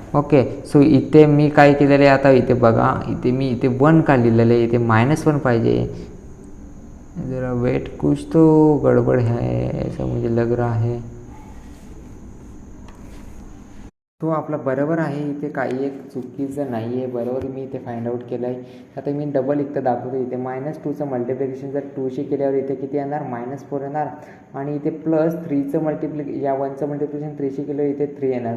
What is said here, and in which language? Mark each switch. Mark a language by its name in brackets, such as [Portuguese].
[Marathi] Okay, so इथे मी काय केलेलं आहे, आता इथे बघा, इथे मी इथे 1 का लिहिलेलं आहे, इथे -1 पाहिजे. [Hindi] जरा वेट, कुछ तो गड़बड़ है ऐसा मुझे लग रहा है. [Marathi] तो आपला बरोबर आहे, इथे काही एक चुकीचं नाही आहे, बरोबर मी इथे फाइंड आउट केलं आहे. आता मी डबल इथं दाखवतो. इथे -2चं मल्टिप्लिकेशन जर 2शी केल्यावर इथे किती येणार, -4 येणार. आणि इथे +3चं या 1चं मल्टिप्लिकेशन 3शी केल्यावर इथे 3 येणार.